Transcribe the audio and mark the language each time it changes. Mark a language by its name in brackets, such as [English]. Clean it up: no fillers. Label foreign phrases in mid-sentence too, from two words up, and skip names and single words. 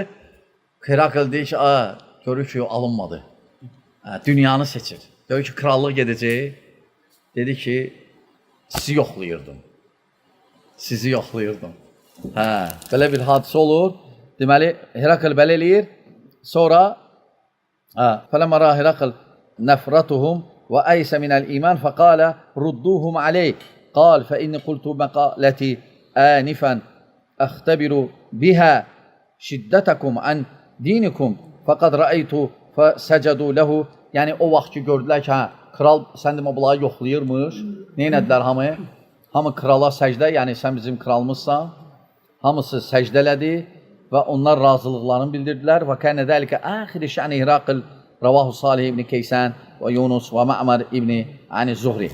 [Azerbaijani] Herakl deyir ki, görür ki, alınmadı. Dünyanı seçir. Görür ki, krallıq gedəcək. Dedi ki, sizi yoxlayırdım. Belə bir hadisə olur. Deməli, Herakl belə eləyir. Sonra, [Arabic] فَلَمَّا رَأَى هِرَقْلُ نَفْرَتُهُمْ وَأَيْسَ مِنَ الْإِيمَانِ فَقَالَ رُدُّوهُمْ عَلَيْهِ قال فإني قلت مقالتي آنفا أختبر بها شدتكم عن دينكم فقد رأيت فسجدوا له. [Azerbaijani] Yəni o vaxt ki gördülər ki, kral sən demə bunları yoxlayırmış. Nə etdilər hamı? Hamı krala səcdə, yəni sən bizim kralımızsan. Hamısı səcdə elədi və onlar razılıqlarını bildirdilər. [Arabic] وكان ذلك آخر شأن هرقل رواه صالح بن كيسان ويونس ومعمر بن الزهري.